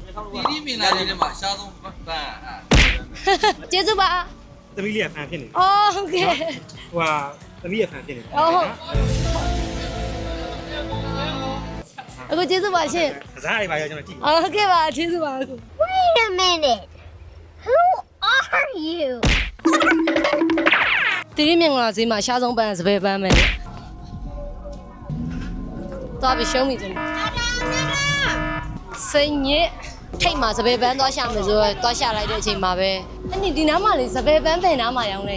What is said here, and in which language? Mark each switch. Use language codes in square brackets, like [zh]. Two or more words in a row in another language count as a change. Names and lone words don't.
[my] တီတီမြင်လာတဲ့ထဲမှာအရှားဆုံးပန်း ကျေးဇူးပါ သမီးလေးကဖန်ဖြစ်နေတယ် အော်ဟုတ်ကဲ့ ဟိုကသမီးရဖန်ဖြစ်နေတယ် အော်ဟုတ်အခုကျေးဇူးပါရှင် ကစားအိမ်ပါရောကျွန်တော်ကြည့် အော်ဟုတ်ကဲ့ပါကျေးဇူးပါအခု [en] Wait a minute. Who are you? [my] တီရီမြင်လာဈေးမှာရှားဆုံးပန်းစပယ်ပန်းပဲသွားပြီးရှုံးပြီကျွန်တော်စိတ်ညစ်ထိတ်မှာစပယ်ပန်းသွားရှာမယ်ဆိုတော့သွားရှာလိုက်တဲ့အချိန်မှာပဲအဲ့ဒီနားမှာလေစပယ်ပန်းပဲနားမှာရောင်းနေ